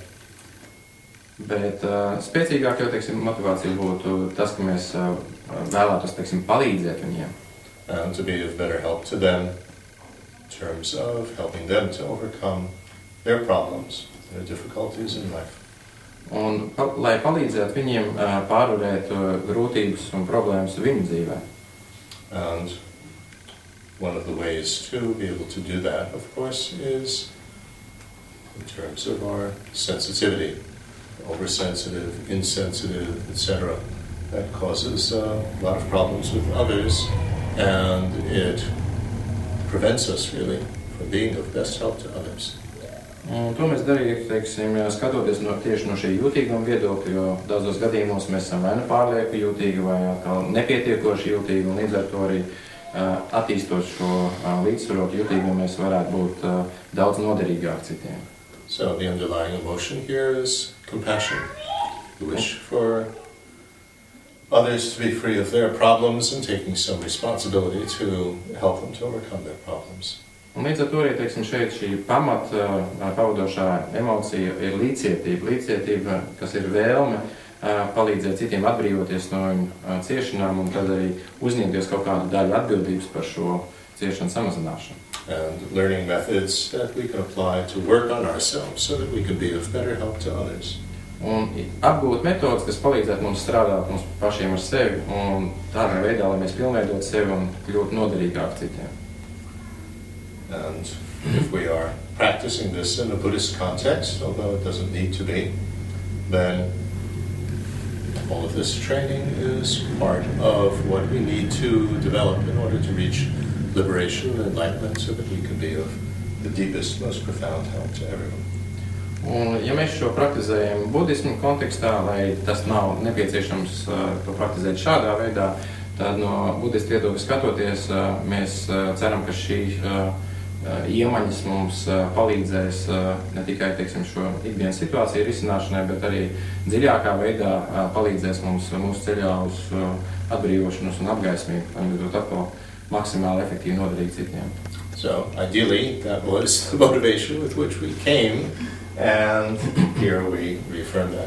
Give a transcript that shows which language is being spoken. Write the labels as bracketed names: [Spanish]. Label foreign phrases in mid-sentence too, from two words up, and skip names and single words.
[Latvian] Bet spēcīgāk jau, teiksim, motivācija būtu tas, ka mēs vēlētos, teiksim, palīdzēt viņiem. [English] And to be of better help to them in terms of helping them to overcome their problems, their difficulties in life. [Latvian] Un lai palīdzētu viņiem pārvarēt grūtības un problēmas viņu dzīvē. [English] And one of the ways to be able to do that, of course, is in terms of our sensitivity. Oversensitive, insensitive, etc. That causes a lot of problems with others, and it prevents us really from being of best help to others. [Latvian] Un to mēs darījām, teiksim, skatoties tieši no šī jūtīguma viedokļa, jo daudzos gadījumos mēs esam vai nu pārlieku jūtīgi, vai atkal nepietiekoši jūtīgi, un līdz ar to arī attīstot šo līdzsvarotu jūtīgumu mēs varētu būt daudz noderīgāk citiem. [English] So the underlying emotion here is compassion. We wish for others to be free of their problems and taking some responsibility to help them to overcome their problems. [Latvian] Un līdz ar to arī, teiksim, šeit šī pavadošā emocija ir līdzcietība. Līdzcietība, kas ir vēlme palīdzēt citiem atbrīvoties no viņu ciešanām un tad arī uzņemties kaut kādu daļu atbildības par šo ciešanu samazināšanu. [English] And learning methods that we can apply to work on ourselves so that we can be of better help to others. [Latvian] Un apgūt metodas, kas palīdzētu mums strādāt mums pašiem ar sevi un tādā veidā, lai mēs pilnveidot sevi un kļūtu noderīgāk citiem. [English] And if we are practicing this in a Buddhist context, although it doesn't need to be, then all of this training is part of what we need to develop in order to reach liberation and enlightenment so that we can be of the deepest, most profound help to everyone. [Latvian] Un, ja mēs šo praktizējam budismu kontekstā, lai tas nav nepieciešams to praktizēt šādā veidā, tad no budistu viedokļa skatoties, mēs ceram, ka šī iemaņas mums palīdzēs ne tikai, teiksim, šo ikdienas situāciju risināšanai, bet arī dziļākā veidā palīdzēs mums mūsu ceļā uz atbrīvošanos un apgaismību, lai mēs būtu atkal maksimāli efektīvi noderīgi citiem. [English] So, ideally, that was the motivation with which we came. And here we reaffirm that.